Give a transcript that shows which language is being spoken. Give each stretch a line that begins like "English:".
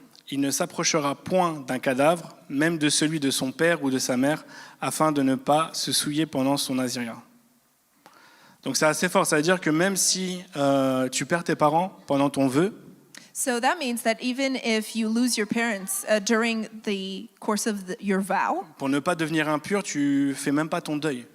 French: Il ne s'approchera point d'un cadavre, même de celui de son père ou de sa mère, afin de ne pas se souiller pendant son naziréat. Donc c'est assez fort, ça veut dire que même si tu perds tes parents pendant ton vœu,
English: So that means that even if you lose your parents during the course of your vow,
French: pour ne pas devenir impur, tu fais même pas ton deuil.